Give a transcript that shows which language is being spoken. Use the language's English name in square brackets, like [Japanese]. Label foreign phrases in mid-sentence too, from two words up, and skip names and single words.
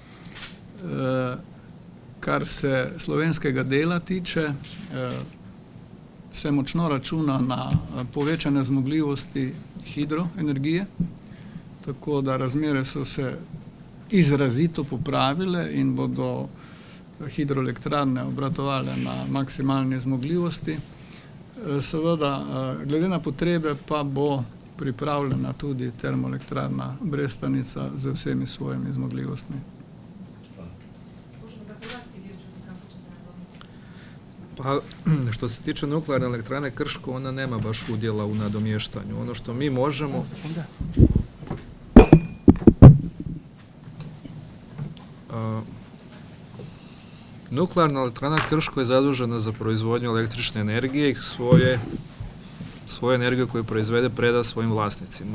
[Slovenian] Kar se slovenskega dela tiče, se močno računa na povečane zmogljivosti hidroenergije, tako da razmere so se izrazito popravile in bodo hidroelektrarne obratovale na maksimalne zmogljivosti. Seveda, glede na potrebe pa bo pripravljena tudi termoelektrarna Brestanica z vsemi svojimi zmogljivostmi. [Croatian] Pa, što se tiče nuklearne elektrane Krško, ona nema baš udjela u nadomještanju. Ono što mi možemo... Nuklearna elektrana Krško je zadužena za proizvodnju električne energije i svoju energiju koju proizvede preda svojim vlasnicima.